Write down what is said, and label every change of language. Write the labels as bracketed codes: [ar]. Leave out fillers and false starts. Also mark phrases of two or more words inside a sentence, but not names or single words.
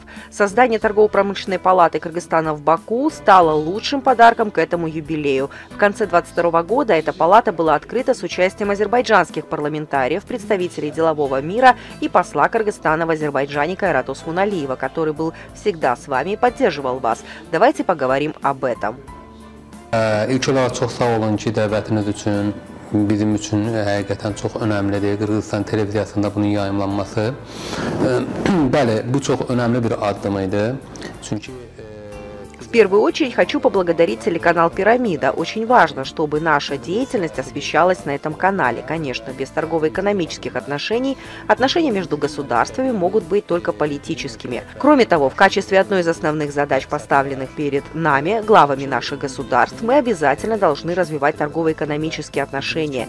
[ru] Создание торгово-промышленной палаты Кыргызстана в Баку стало лучшим подарком к этому юбилею. В конце 2022 года эта палата была открыта с участием азербайджанских парламентариев, представителей делового мира и посла Кыргызстана в Азербайджане Кайрата Усмуналиева, который был всегда с вами и поддерживал вас. Давайте поговорим об этом. [az] İlk olaraq çox sağ olun ki, dəvətiniz üçün, bizim üçün həqiqətən çox önəmlidir. Qırğızistan televiziyasında bunun yayımlanması. Bəli, bu çox önəmli bir addım idi. Çünki [ru] В первую очередь хочу поблагодарить телеканал «Пирамида». Очень важно, чтобы наша деятельность освещалась на этом канале. Конечно, без торгово-экономических отношений отношения между государствами могут быть только политическими. Кроме того, в качестве одной из основных задач, поставленных перед нами, главами наших государств, мы обязательно должны развивать торгово-экономические отношения.